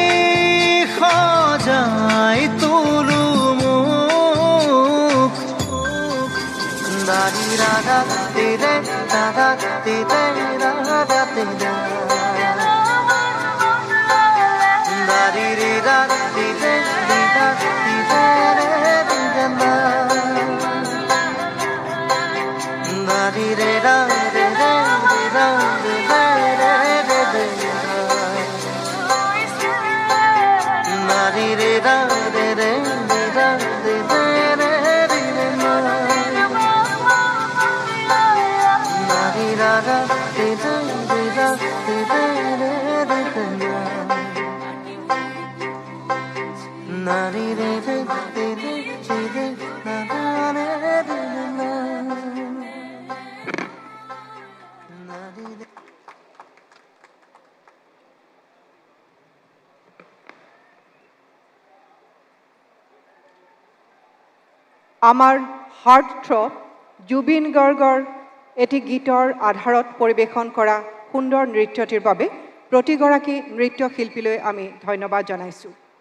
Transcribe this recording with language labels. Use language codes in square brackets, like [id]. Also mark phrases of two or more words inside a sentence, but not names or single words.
[as] সজাই তোলো মোক দাদি ৰাধা দিলে ৰাধা দিলে ৰাধা দিলে দাদি ৰে ৰাধা দিলে ৰাধা দিলে ৰে দিলে দাদি ৰে ৰাধা দিলে ৰাধা দিলে ৰে দিলে Nari re da re re re da re re re re re na Nari ra da re da re da re re re re re na Nari re re re re re re na na re re re na Nari re আমাৰ [en] heart throb [as] জুবিন গাৰ্গৰ এটি গীতৰ আধাৰত পৰিৱেশন কৰা সুন্দৰ নৃত্যটিৰ বাবে প্ৰতিগৰাকী নৃত্যশিল্পীলৈ আমি ধন্যবাদ জনাইছোঁ